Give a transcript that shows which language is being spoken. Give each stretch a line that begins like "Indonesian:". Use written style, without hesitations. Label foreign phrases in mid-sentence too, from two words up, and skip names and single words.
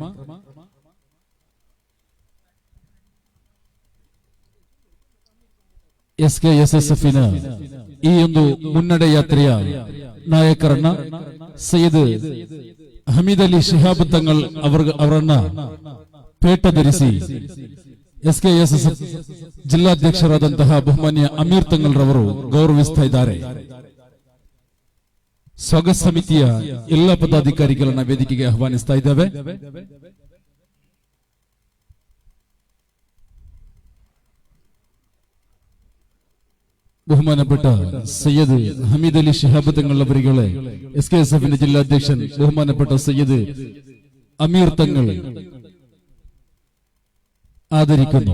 Kannada: SKSSFನ ಈ ಒಂದು ಮುನ್ನಡೆ ಯಾತ್ರೆಯ ನಾಯಕರನ್ನ ಸೈಯದ್ ಹಮೀದ್ ಅಲಿ ಶಿಹಾಬ್ ತಂಗಳ್ ಅವರನ್ನ ಪೇಟ ಧರಿಸಿ SKSSF ಜಿಲ್ಲಾಧ್ಯಕ್ಷರಾದಂತಹ ಬಹುಮಾನ್ಯ ಅಮೀರ್ ತಂಗಳ್ ರವರು ಗೌರವಿಸ್ತಾ ಇದ್ದಾರೆ. ಸ್ವಾಗತ ಸಮಿತಿಯ ಎಲ್ಲ ಪದಾಧಿಕಾರಿಗಳನ್ನ ವೇದಿಕೆಗೆ ಆಹ್ವಾನಿಸ್ತಾ ಇದ್ದಾವೆ.
Malayalam: ബഹുമാനപ്പെട്ട സയ്യദ് ഹമീദ് അലി ശിഹാബ് തങ്ങൾ അവരുകളെ SKSFന്റെ ജില്ലാധ്യക്ഷൻ ബഹുമാനപ്പെട്ട സയ്യദ് അമീർ തങ്ങൾ ആദരിക്കുന്നു.